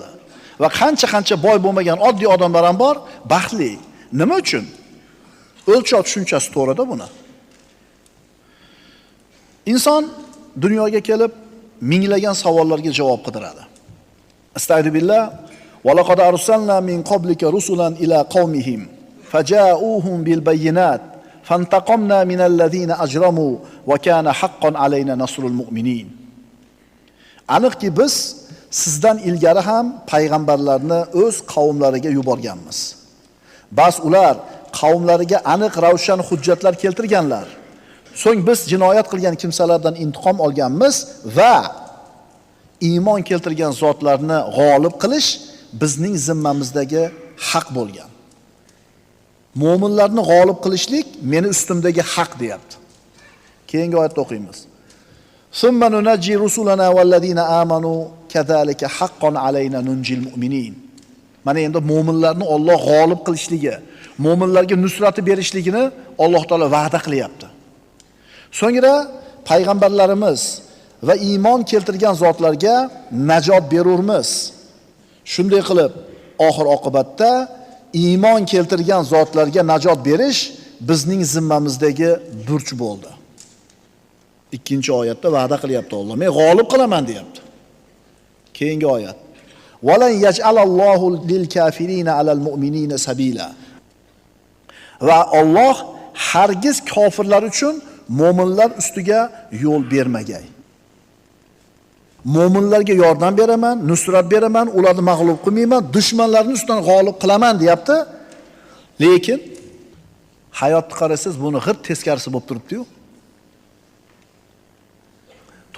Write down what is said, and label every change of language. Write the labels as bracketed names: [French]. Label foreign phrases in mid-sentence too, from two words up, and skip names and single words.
[Uzbek] Va qancha boy bo'lmagan oddiy odamlar ham bor, baxtli. Nima uchun? O'lchov tushunchasi to'g'rida buni. Inson dunyoga kelib minglagan savollarga javob qidiradi. Astagfirullah. [Arabic] ولقد أرسلنا من قبلك رسلا إلى قومهم فجاءوهم بالبينات فانتقمنا من الذين أجرموا وكان حقا علينا نصر المؤمنين. [Uzbek] Aniqki biz sizdan ilgari ham payg'ambarlarni o'z qavmlariga yuborganmiz. Bas ular qavmlariga aniq ravshan hujjatlar keltirganlar. So'ng biz jinoyat qilgan kimsalardan intiqom olganmiz va iymon keltirgan zotlarni g'olib qilish bizning zimmamizdagi haq bo'lgan. Mo'minlarni g'olib qilishlik meni ustimdagi haq deyapti. Keyingi oyatda o'qiymiz. [Arabic] ثم ننجي رسلنا والذين آمنوا كذلك حقا علينا ننج المؤمنين. [Uzbek] Mana endi mo'minlarni Alloh g'olib qilishligi, mo'minlarga nusrati berishligini Alloh taolo va'da qilyapti. So'ngra payg'ambarlarimiz va iymon keltirgan zotlarga najot berurmiz. Shunday qilib, oxir oqibatda iymon keltirgan zotlarga najot berish bizning zimmamizdagi burch bo'ldi. Ikkinchi oyatda va'da qilyapti Alloh. Men g'olib qilaman deyapti. Keyingi oyat. [Arabic] ولن يجعل الله للكافرين على المؤمنين سبيلا. [Uzbek] Va Alloh hargiz kofirlar uchun mo'minlar ustiga yo'l bermagay. Mo'minlarga yordam beraman, nusrat beraman, ularni mag'lub qilmayman, dushmanlarning ustidan g'olib qilaman deyapti. Lekin hayotni qarasangiz, buni g'irt teskarisi bo'lib turibdi-yu.